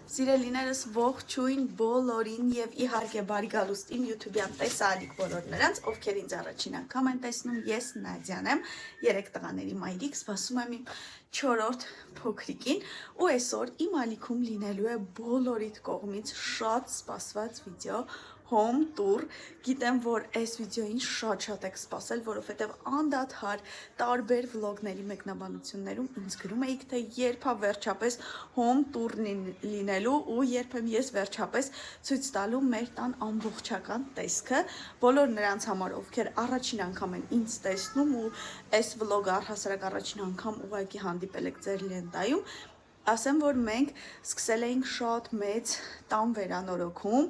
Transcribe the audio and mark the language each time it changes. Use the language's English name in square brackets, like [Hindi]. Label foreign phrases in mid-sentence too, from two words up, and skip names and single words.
[Armenian] Սիրելիներս ողջույն բոլորին եւ իհարկե բարի գալուստ իմ YouTube-յան տեսալիք բոլոր նրանց, ովքեր ինձ առաջին անգամ են տեսնում, ես Նադյան եմ, 3 տղաների մայրիկ, սպասում եմ իմ 4-րդ փոքրիկին ու այսօր իմ ալիքում լինելու է բոլորիդ կողմից շատ սպասված վիդեո [English] home tour, [Armenian] գիտեմ, որ այս վիդեոին շատ եք սպասել, որովհետև անդադար տարբեր վլոգների մեկնաբանություններում ինձ գրում էիք, թե երբ է վերջապես [English] home tour [Armenian] լինելու ու երբ եմ ես վերջապես ցույց տալու մեր տան ամբողջական տեսքը, բոլոր նրանց համար, ովքեր առաջին անգամ են ինձ տեսնում ու այս վլոգը առհասարակ առաջին անգամ ուղղակի հանդիպել եք ձեր լենտայում, ասեմ, որ մենք սկսել էինք շատ մեծ տան վերանորոգում.